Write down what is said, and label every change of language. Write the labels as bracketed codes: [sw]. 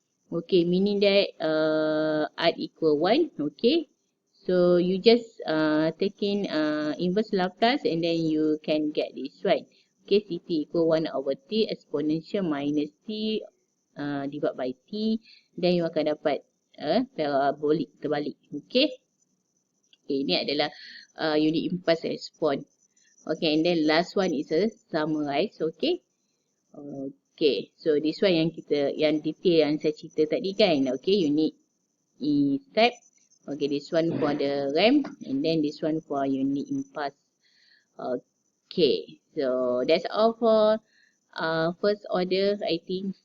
[en] Okay, meaning that R equal 1. Okay. So, you just taking inverse Laplace and then you can get this one. Okay, Ct equal 1 over T exponential minus T divided by T. Then you [id] akan dapat parabolik terbalik. Okay. Okay, ini adalah unit impulse response. [en] Okay, and then last one is a summarize. Okay. Okay, so this one [id] yang detail yang saya cerita tadi kan. [en] Okay, unit step. Okay, this one for the ramp and then this one for unit impulse. Okay, so that's all for first order, I think.